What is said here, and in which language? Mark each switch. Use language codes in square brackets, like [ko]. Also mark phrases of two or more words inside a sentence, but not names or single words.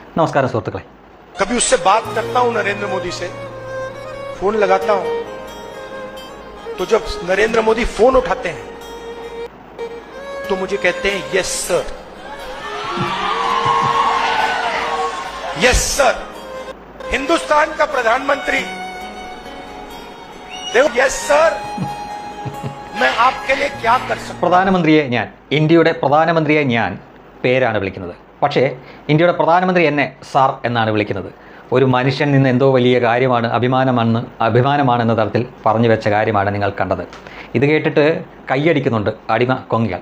[ml] നമസ്കാരം സുഹൃത്തുക്കളെ. [hi] कभी उससे बात करता हूं नरेंद्र मोदी से, फोन लगाता हूं, तो जब नरेंद्र मोदी फोन उठाते हैं तो मुझे कहते हैं [en] yes sir, yes sir. [hi] हिंदुस्तान का प्रधानमंत्री, देखो [en] yes sir, [hi] मैं आपके लिए क्या कर सकता. [ml] പ്രധാനമന്ത്രിയെ ഞാൻ, ഇന്ത്യയുടെ പ്രധാനമന്ത്രിയെ ഞാൻ പേരാണ് വിളിക്കുന്നത്. പക്ഷേ ഇന്ത്യയുടെ പ്രധാനമന്ത്രി എന്നെ സാർ എന്നാണ് വിളിക്കുന്നത്. ഒരു മനുഷ്യൻ നിന്ന് എന്തോ വലിയ കാര്യമാണ്, അഭിമാനമാണെന്ന തരത്തിൽ പറഞ്ഞു വെച്ച കാര്യമാണ് നിങ്ങൾ കണ്ടത്. ഇത് കേട്ടിട്ട് കൈയടിക്കുന്നുണ്ട് അടിമ കൊങ്ങികൾ.